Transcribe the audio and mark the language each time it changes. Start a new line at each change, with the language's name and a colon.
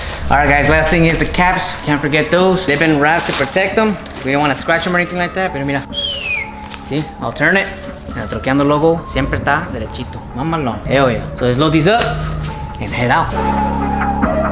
English: Alright guys, last thing is the caps. Can't forget those. They've been wrapped to protect them. We don't want to scratch them or anything like that.
Spanish: Pero mira,
English: see, I'll turn it.
Spanish: And el Trokiando logo siempre está derechito.
English: Mamalón. Hell yeah. So let's load these up and head out.